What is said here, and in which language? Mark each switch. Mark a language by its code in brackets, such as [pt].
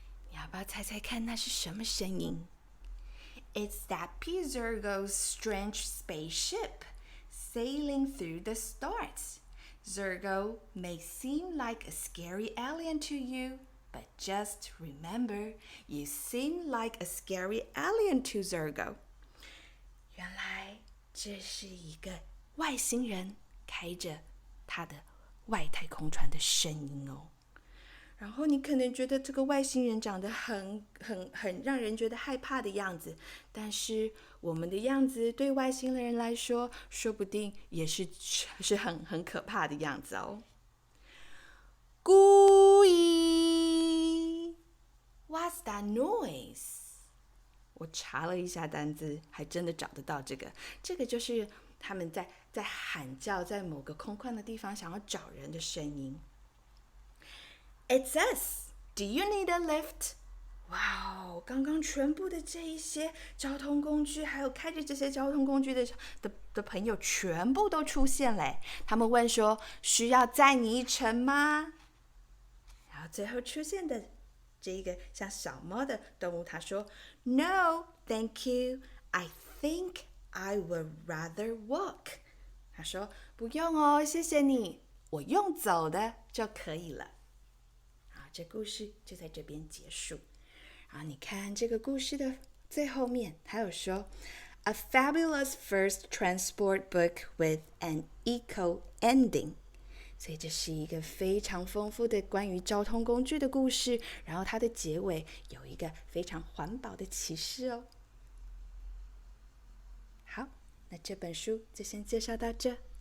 [zh] 你要不要猜猜看那是什么声音？ [en] It's that Pizurgo's strange spaceship sailing through the stars. Zergo may seem like a scary alien to you, but just remember, you seem like a scary alien to Zergo. [zh] 原来这是一个外星人开着他的外太空船的声音哦。然后你可能觉得这个外星人长得很让人觉得害怕的样子，但是我们的样子对外星人来说，说不定也是很可怕的样子哦。故意 [en] What's that noise? [zh] 我查了一下单字，还真的找得到这个。这个就是他们在喊叫，在某个空旷的地方想要找人的声音。 [en] It's us. Do you need a lift? [zh] 哇哦，刚刚全部的这一些交通工具，还有开着这些交通工具的朋友，全部都出现嘞。他们问说：“需要载你一程吗？” 然后最后出现的这一个像小猫的动物，他说 ： [en] “No, thank you. I think I would rather walk.” [zh] 他说：“不用哦，谢谢你，我用走的就可以了。” 这故事就在这边结束。然后你看这个故事的最后面，还有说 [en] A fabulous first transport book with an eco ending。 [zh] 所以这是一个非常丰富的关于交通工具的故事，然后它的结尾有一个非常环保的启示哦。好，那这本书就先介绍到这。